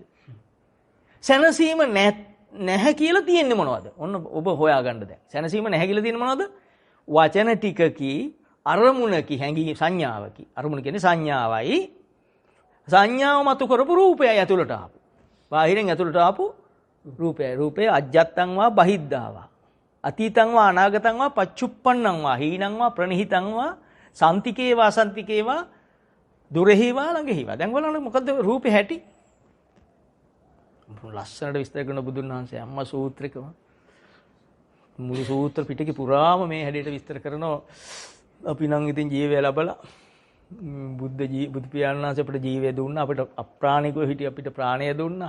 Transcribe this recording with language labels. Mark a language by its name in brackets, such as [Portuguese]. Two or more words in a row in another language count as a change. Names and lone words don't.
[Sinhala] සැනසීම නැහැ කියලා තියෙන්නේ මොනවද? ඔන්න ඔබ හොයාගන්න දැන්. සැනසීම නැහැ කියලා තියෙන්නේ මොනවද? වචන ටිකකි අරමුණකි හැඟී සංඥාවකි. අරමුණ කියන්නේ සංඥාවයි. සංඥාව මතු කරපු රූපයයි ඇතුළට ආපු. බාහිරෙන් ඇතුළට ආපු රූපයයි. [Pali] රූපය අජ්ජත්තං වා බහිද්ධා වා. අතීතං වා අනාගතං වා පච්චුප්පන්නං වා හීනං වා ප්‍රනිහිතං වා සන්තිකේ වා සන්තිකේ වා දුරෙහි වා ළඟෙහි වා. [Sinhala] දැන් බලන්න මොකද්ද රූපේ හැටි? ලස්සනට විස්තර කරන බුදුන් වහන්සේ අම්මා සූත්‍රෙකම මුළු සූත්‍ර පිටකේ පුරාම මේ හැඩයට විස්තර කරනවා. අපි නම් ඉතින් ජීවය ලැබලා බුදු පියාණන් වහන්සේ අපිට ජීවය දුන්නා, අපිට අප්‍රාණිකව හිටිය අපිට ප්‍රාණය දුන්නා.